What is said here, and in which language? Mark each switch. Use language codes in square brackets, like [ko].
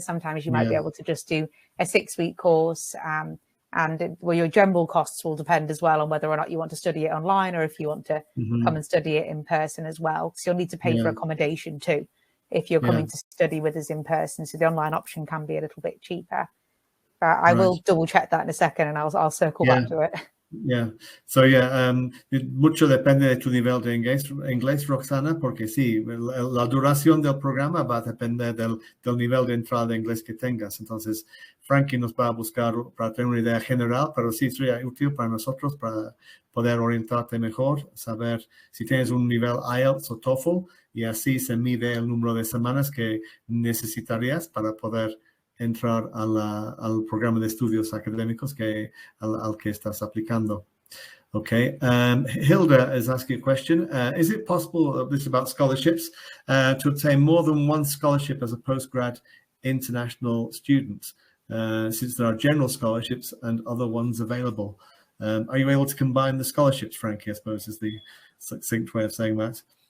[en] Sometimes you might be able to just do a 6-week course. Your general costs will depend as well on whether or not you want to study it online or if you want to come and study it in person as well. So you'll need to pay for accommodation too if you're coming to study with us in person. So the online option can be a little bit cheaper. But I will double check that in a second and I'll circle back to it. [es] So mucho depende de tu nivel de inglés, Roxana, porque sí, la duración del programa va a depender del nivel de entrada de inglés que tengas. Entonces, Frankie nos va a buscar para tener una idea general, pero sí sería útil para nosotros para poder orientarte mejor, saber si tienes un nivel IELTS o TOEFL, y así se mide el número de semanas que necesitarías para poder entrar al programa de estudios académicos al que estás aplicando. [en] Okay. Hilda is asking a question. Is it possible, this is about scholarships, to obtain more than one scholarship as a postgrad international student, since there are general scholarships and other ones available? Are you able to combine the scholarships, Frankie, I suppose is the succinct way of saying that?